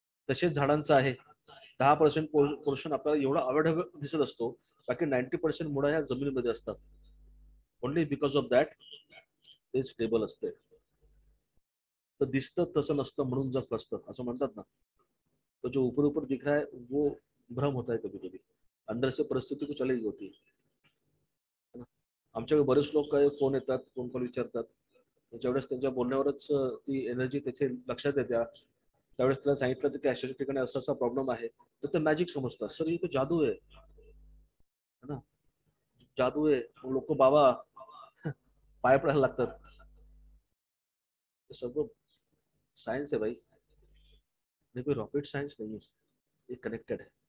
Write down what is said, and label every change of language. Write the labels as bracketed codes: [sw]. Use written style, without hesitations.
[mr] तसेच झाडांचं आहे, 10% पोर्शन आपल्याला एवढा अवेलेबल दिसत असतो, बाकी 90% मुळा ह्या जमिनीमध्ये असतात. [en] only because of that [mr] ते स्टेबल असते. तर दिसतं तसं नसतं म्हणून जग असतं असं म्हणतात ना. [hi] तो जो ऊपर ऊपर दिख रहा है वो भ्रम होता है कभी कभी, अंदर से परिस्थिती कुछ अलग होती है. [mr] आमच्याकडे बरेच लोक काय फोन येतात, फोन कॉल विचारतात, ज्यावेळेस त्यांच्या बोलण्यावरच ती एनर्जी त्याच्या लक्षात येत्या, त्यावेळेस त्याला सांगितलं की अशा ठिकाणी असा असा प्रॉब्लेम आहे, तर ते मॅजिक समजतात. सर ही तो जादू आहे, है ना, जादू आहे. लोक बाबा पाय पडायला लागतात. ते सगळं सायन्स आहे भाई, हे [hi] कोई [mr] रॉकेट सायन्स नाही आहे, हे कनेक्टेड आहे.